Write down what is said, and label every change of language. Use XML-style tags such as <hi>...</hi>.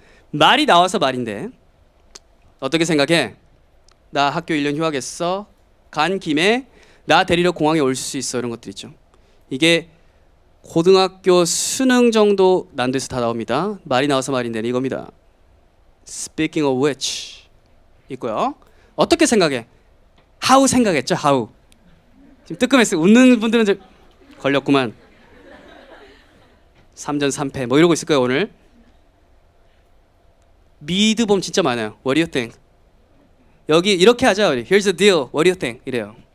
<ko>말이 나와서 말인데 어떻게 생각해? 나 학교 1년 휴학했어. 간 김에 나 데리러 공항에 올 수 있어. 이런 것들 있죠. 이게 고등학교 수능 정도 난도에서 다 나옵니다. 말이 나와서 말인데 이겁니다.</ko> <en>Speaking of which</en> <ko>있고요. 어떻게 생각해? How 생각했죠? How. 지금 뜨끔했어요. 웃는 분들은 좀 걸렸구만. 3전 3패 뭐 이러고 있을 거예요 오늘. 미드 보면 진짜 많아요.</ko> <en>What do you think?</en> <ko>여기 이렇게 하자 우리.</ko> <en>Here's the deal. What do you think?</en> <ko>이래요.</ko>